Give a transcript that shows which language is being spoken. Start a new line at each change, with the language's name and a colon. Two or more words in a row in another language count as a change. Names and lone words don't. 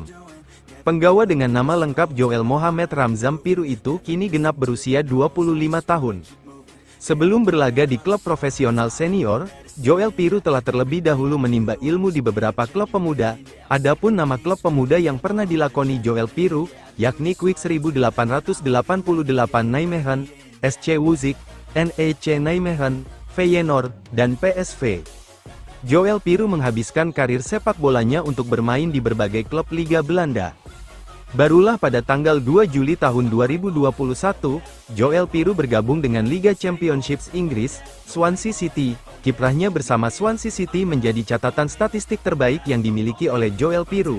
Indonesian: Penggawa dengan nama lengkap Joel Mohamed Ramzam Piroe itu kini genap berusia 25 tahun. Sebelum berlaga di klub profesional senior, Joel Piroe telah terlebih dahulu menimba ilmu di beberapa klub pemuda. Adapun nama klub pemuda yang pernah dilakoni Joel Piroe, yakni Quick 1888 Nijmegen, SC Wuzik, NEC Nijmegen, Feyenoord, dan PSV. Joel Piroe menghabiskan karir sepak bolanya untuk bermain di berbagai klub Liga Belanda. Barulah pada tanggal 2 Juli tahun 2021, Joel Piroe bergabung dengan Liga Championships Inggris, Swansea City. Kiprahnya bersama Swansea City menjadi catatan statistik terbaik yang dimiliki oleh Joel Piroe.